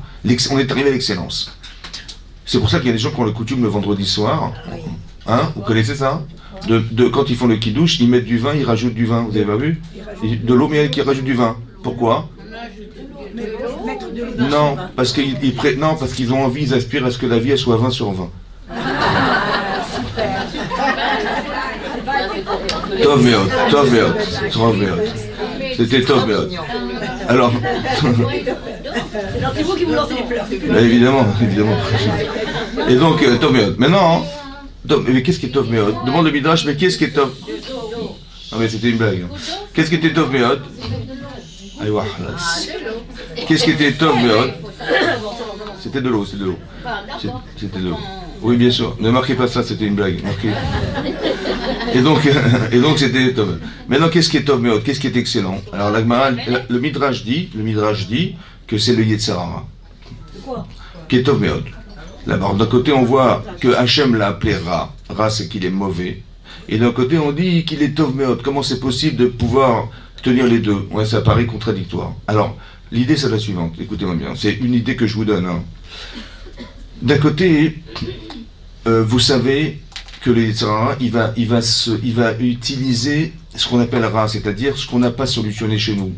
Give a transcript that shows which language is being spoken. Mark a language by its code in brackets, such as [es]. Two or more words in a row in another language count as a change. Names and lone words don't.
[fr] On est arrivé à l'excellence. C'est pour ça qu'il y a des gens qui ont la coutume le vendredi soir. Hein, vous connaissez ça? Quand ils font le kidouche, ils mettent du vin, ils rajoutent du vin. Vous avez pas vu? De l'eau, mais qui rajoute du vin. Pourquoi? Non, parce qu'ils ont envie, ils aspirent à ce que la vie elle soit 20 sur 20. [he] טוב מאוד, טוב מאוד, טוב מאוד. [fr] C'était [he] טוב מאוד. [fr] Alors, c'est vous qui vous lancez les fleurs. évidemment. Et donc, [he] טוב מאוד. [fr] Maintenant, mais qu'est-ce qui est [he] טוב מאוד? [fr] Demande le midrash, mais qu'est-ce qui est tov? Ah mais c'était une blague. Qu'est-ce qui était [he] טוב מאוד? [fr] Aïe, qu'est-ce qui était [he] טוב מאוד? [fr] C'était de l'eau, c'était de l'eau. C'était de l'eau. Oui, bien sûr. Ne marquez pas ça, c'était une blague. Marquez. Et donc c'était tov. Maintenant, qu'est-ce qui est [he] טוב מאוד? [fr] Qu'est-ce qui est excellent? Alors, le midrash dit que c'est le [he] יצר הרע. [fr] Qui est [he] טוב מאוד. [fr] D'abord, d'un côté, on voit que Hachem l'a appelé Ra. Ra, c'est qu'il est mauvais. Et d'un côté, on dit qu'il est [he] טוב מאוד. [fr] Comment c'est possible de pouvoir tenir les deux? Ouais, ça paraît contradictoire. Alors, l'idée, c'est la suivante. Écoutez-moi bien. C'est une idée que je vous donne. Hein. D'un côté, vous savez que le [he] יצר הרע, [fr] il va utiliser ce qu'on appelle Ra, c'est-à-dire ce qu'on n'a pas solutionné chez nous.